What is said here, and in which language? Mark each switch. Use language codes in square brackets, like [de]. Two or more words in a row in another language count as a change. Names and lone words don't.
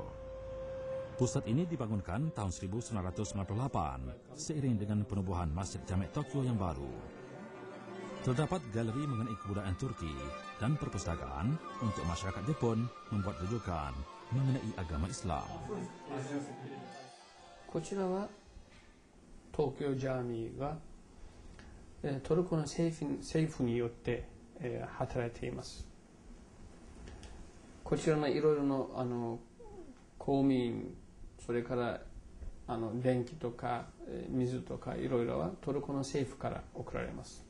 [ms] Pusat ini dibangunkan tahun 1998 seiring dengan penubuhan Masjid Jame' Tokyo yang baru. Terdapat galeri mengenai kebudayaan Turki dan perpustakaan untuk masyarakat Jepun membuat rujukan mengenai agama Islam. [ja] こちらは東京ジャーミーがトルコの政府によって働いています。こちらのいろいろの公務員、それから電気とか水とかいろいろはトルコの政府から送られます。